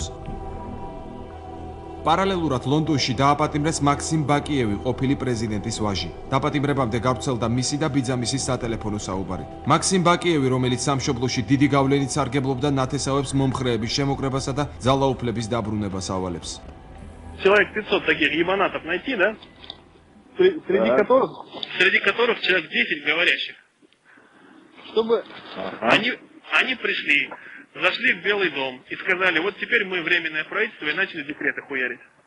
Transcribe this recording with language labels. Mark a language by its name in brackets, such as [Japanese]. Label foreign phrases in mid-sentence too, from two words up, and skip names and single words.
[Georgian] პარალელურად ლონდონში დააპატიმრეს მაქსიმ ბაკიევი, ყოფილი პრეზიდენტის ვაჟი. დაპატიმრებამდე გავრცელდა მისი და ბიძამისის სატელეფონო საუბარი. მაქსიმ ბაკიევი, რომელიც სამშობლოში დიდი გავლენით სარგებლობდა, ნათესავებს მომხრეების შემოკრებასა და ძალაუფლების დაბრუნებას ავალებს. [Russian] Человек 500 таких ебанатов найти, да? Среди которых человек 10 говорящих. Чтобы они пришли, зашли в Белый дом и сказали, вот теперь мы временное правительство, и начали декреты хуярить.